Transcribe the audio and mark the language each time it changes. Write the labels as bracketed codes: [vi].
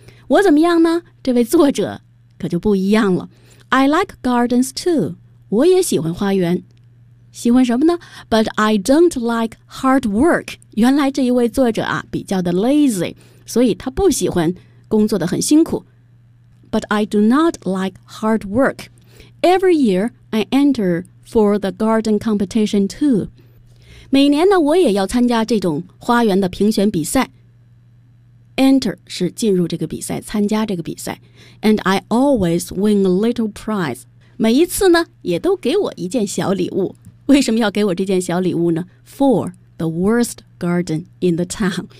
[zh] 我怎么样呢？这位作者可就不一样了。 [en] I like gardens too. [zh] 我也喜欢花园。喜欢什么呢 ？ [en] But I don't like hard work. [zh] 原来这一位作者啊，比较的 [en] lazy， [zh] 所以他不喜欢工作的很辛苦。 [en] But I do not like hard work. Every year I enter for the garden competition too. [zh] 每年呢，我也要参加这种花园的评选比赛。 Enter 是进入这个比赛，参加这个比赛。 [en] And I always win a little prize. [zh] 每一次呢，也都给我一件小礼物。为什么要给我这件小礼物呢 ？ [en] For the worst garden in the town.